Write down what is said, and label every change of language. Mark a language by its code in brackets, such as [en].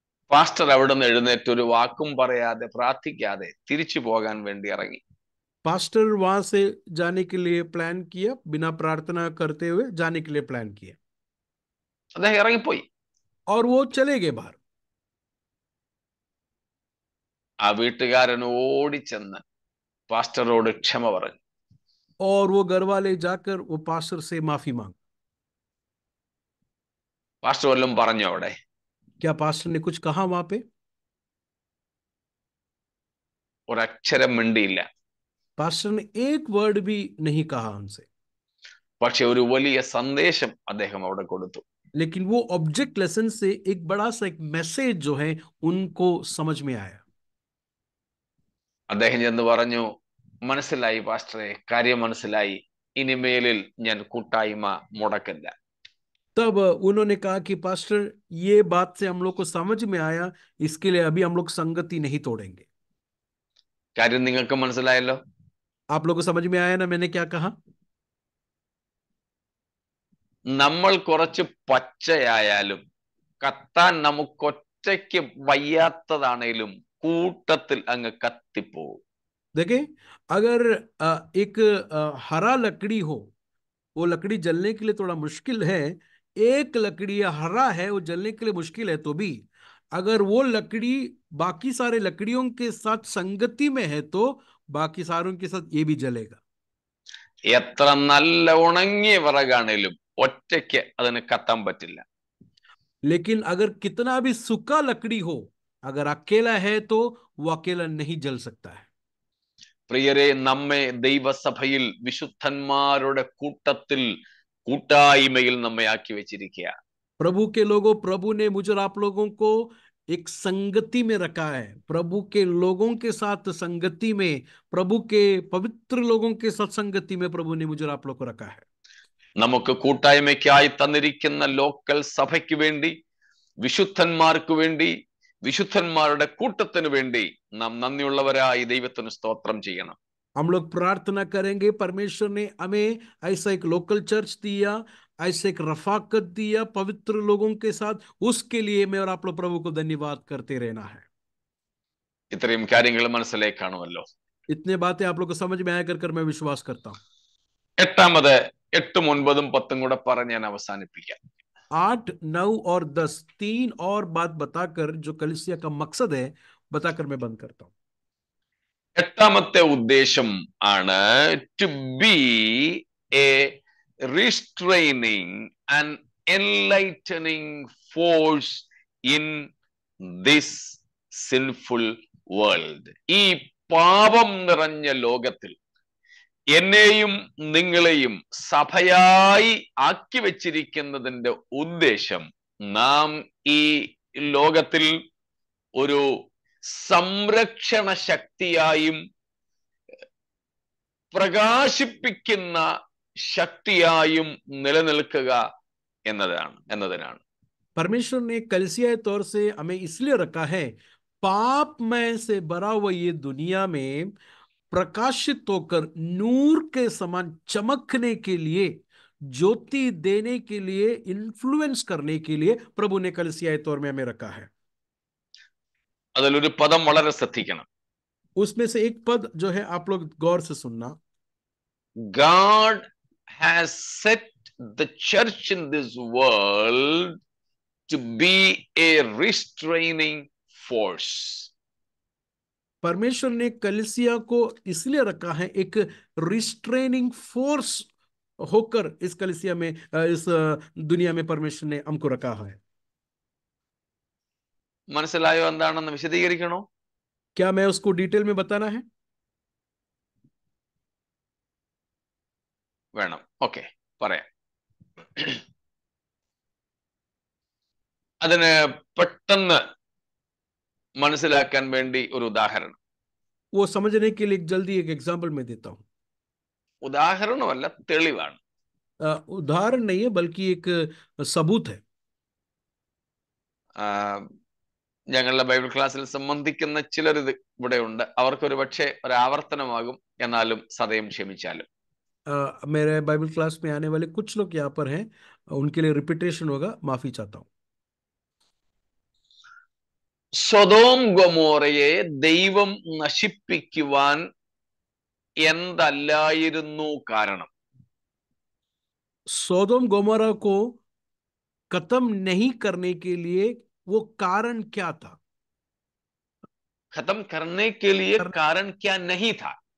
[ml] Pastor അവിടെ നിന്ന് എഴുന്നേറ്റ് ഒരു വാക്കും പറയാതെ പ്രാർത്ഥിക്കാതെ തിരിച്ചു പോകാൻ വേണ്ടി ഇറങ്ങി. [hi] पास्टर वहां से जाने के लिए प्लान किया, बिना प्रार्थना करते हुए जाने के लिए प्लान किया। [ml] അദ്ദേഹം ഇറങ്ങിപ്പോയി. [hi] और वो चले गए बाहर। [ml] ആ വീട്ടുകാരൻ ഓടിച്ചെന്ന് പാസ്റ്ററോട് ക്ഷമ പറഞ്ഞു. [hi] और वो घर वाले जाकर वो पास्टर से माफी मांग। [ml] പാസ്റ്റർ വല്ലതും പറഞ്ഞു അവിടെ? [hi] क्या पास्टर ने कुछ कहा वहां पे? [ml] ഒരക്ഷരം മിണ്ടിയില്ല. [hi] पास्टर ने एक वर्ड भी नहीं कहा उनसे। [ml] പക്ഷെ ഒരു വലിയ സന്ദേശം അദ്ദേഹം അവിടെ കൊടുത്തു. [hi] लेकिन वो ऑब्जेक्ट लेसन से एक बड़ा सा एक मैसेज जो है उनको समझ में आया. [ml] അദ്ദേഹം ചെന്ന് പറഞ്ഞു, മനസ്സിലായി പാസ്റ്ററെ, കാര്യം മനസ്സിലായി, ഇനിമേലിൽ ഞാൻ കൂട്ടായ്മ മുടക്കില്ല. [hi] तब उन्होंने कहा कि पास्टर, ये बात से हम लोग को समझ में आया, इसके लिए अभी हम लोग संगति नहीं तोड़ेंगे. [ml] കാര്യം നിങ്ങൾക്ക് മനസ്സിലായല്ലോ? [hi] आप लोग को समझ में आया ना मैंने क्या कहा? [ml] നമ്മൾ കുറച്ച് പച്ചയായാലും കത്താൻ നമുക്കൊറ്റയ്ക്ക് വയ്യാത്തതാണേലും കൂട്ടത്തിൽ അങ്ങ് കത്തിപ്പോവും. [hi] देखे, अगर एक हरा लकड़ी हो, वो लकड़ी जलने के लिए थोड़ा मुश्किल है. एक लकड़ी हरा है, वो जलने के लिए मुश्किल है, तो भी अगर वो लकड़ी बाकी सारे लकड़ियों के साथ संगति में है तो बाकी सारों के साथ ये भी जलेगा. [ml] എത്ര നല്ല ഉണങ്ങിയ വിറകാണേലും ഒറ്റയ്ക്ക് അതിന് കത്താൻ പറ്റില്ല. [hi] लेकिन अगर कितना भी सूखा लकड़ी हो, अगर अकेला है तो वो अकेला नहीं जल सकता है. [ml] പ്രിയരെ, നമ്മെ ദൈവസഭയിൽ വിശുദ്ധന്മാരുടെ കൂട്ടത്തിൽ കൂട്ടായ്മയിൽ നമ്മെ ആക്കി വെച്ചിരിക്കുക. [hi] प्रभु के लोगों, प्रभु ने मुझे और आप लोगों को एक संगति में रखा है. प्रभु के लोगों के साथ संगति में, प्रभु के पवित्र लोगों के साथ संगति में प्रभु ने मुझे और आप लोग को रखा है. [ml] നമുക്ക് കൂട്ടായ്മയ്ക്കായി തന്നിരിക്കുന്ന ലോക്കൽ സഭയ്ക്ക് വേണ്ടി, വിശുദ്ധന്മാർക്ക് വേണ്ടി, വിശുദ്ധന്മാരുടെ കൂട്ടത്തിന് വേണ്ടി നാം നന്ദിയുള്ളവരായി ദൈവത്തിന് സ്തോത്രം ചെയ്യണം. [hi] हम लोग प्रार्थना करेंगे, परमेश्वर ने हमें ऐसा एक लोकल चर्च दिया, ऐसा एक रफाकत दिया पवित्र लोगों के साथ, उसके लिए मैं और आप लोग प्रभु को धन्यवाद करते रहना है. [ml] ഇത്രയും കാര്യങ്ങൾ മനസ്സിലേക്ക് കാണുമല്ലോ. [hi] इतने बातें आप लोग को समझ में आया कर मैं विश्वास करता हूँ. [ml] എട്ടാമത് 8, 9, 10 കൂടെ പറഞ്ഞ് ഞാൻ അവസാനിപ്പിക്കാം. [hi] 8, 9 और 10 तीन और बात बताकर जो कलीसिया का मकसद है बताकर मैं बंद करता हूं. [ml] എട്ടാമത്തെ ഉദ്ദേശം ആണ് [en] To be a restraining and enlightening force in this sinful world. [ml] ഈ പാപം നിറഞ്ഞ ലോകത്തിൽ എന്നെയും നിങ്ങളെയും സഭയായി ആക്കി വെച്ചിരിക്കുന്നതിന്റെ ഉദ്ദേശം നാം ഈ ലോകത്തിൽ ഒരു സംരക്ഷണ ശക്തിയായും പ്രകാശിപ്പിക്കുന്ന ശക്തിയായും നിലനിൽക്കുക എന്നതിനാണ്. [hi] परमेश्वर ने कलीसिया तौर से हमें इसलिए रखा है, पापमय से भरा हुआ ये दुनिया में प्रकाशित होकर नूर के समान चमकने के लिए, ज्योति देने के लिए, इन्फ्लुएंस करने के लिए प्रभु ने कलीसिया तौर में हमें रखा है. [ml] അതിലൊരു പദം വളരെ ശ്രദ്ധിക്കണം. [hi] उसमें से एक पद जो है आप लोग गौर से सुनना. [en] God has set the church in this world to be a restraining force. [hi] परमेश्वर ने कलीसिया को इसलिए रखा है एक रिस्ट्रेनिंग फोर्स होकर इस कलीसिया में, इस दुनिया में परमेश्वर ने हमको रखा है. [ml] മനസ്സിലായോ എന്താണെന്ന് വിശദീകരിക്കണോ? [hi] क्या मैं उसको डिटेल में बताना है? [ml] വേണം. ഓക്കെ, പറയാം. അതിന് പെട്ടെന്ന് മനസ്സിലാക്കാൻ വേണ്ടി ഒരു ഉദാഹരണം. [hi] वो समझने के लिए जल्दी एक एग्जाम्पल मैं देता हूँ. [ml] ഉദാഹരണമല്ല, തെളിവാണ്. [hi] उदाहरण नहीं है बल्कि एक सबूत है. [ml] ഞങ്ങളുടെ ബൈബിൾ ക്ലാസ്സിൽ സംബന്ധിക്കുന്ന ചിലർ ഇത് ഇവിടെ ഉണ്ട്. അവർക്കൊരു പക്ഷേ ഒരു ആവർത്തനമാകും, എന്നാലും സദയം ക്ഷമിച്ചാലും. [hi] मेरे बाइबल क्लास में आने वाले कुछ लोग यहाँ पर हैं, उनके लिए रिपीटेशन होगा, माफी चाहता हूँ. [ml] സൊദോം ഗൊമോറയെ ദൈവം നശിപ്പിക്കുവാൻ എന്തല്ലായിരുന്നു കാരണം? [hi] सोदोम गोमोरा को खत्म नहीं करने के लिए वो कारण क्या था? खत्म करने के लिए कारण क्या नहीं था?